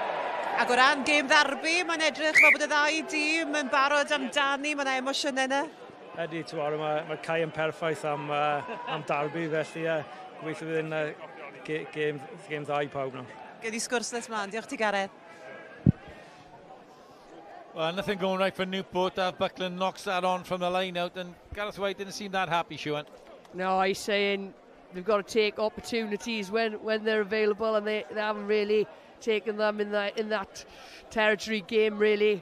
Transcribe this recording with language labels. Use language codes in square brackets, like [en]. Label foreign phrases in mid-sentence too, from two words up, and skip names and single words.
[cy] Ac o ran gêm ddarbu, mae'n edrych fel bod y ddau dîm yn barod amdani, mae'n emosiynau yna. Ydy, mae'r cae yn perffaith am darbu, felly gweithio fydd yn gêm dda i pawb nawr. Gyd i sgwrs les mlaen, diolch ti Gareth. [en] Well, nothing going right for Newport. Buckland knocks that on from the line out, and Gareth White didn't seem that happy, Sean. No, he's saying they've got to take opportunities when they're available, and they haven't really taken them in that territory game, really.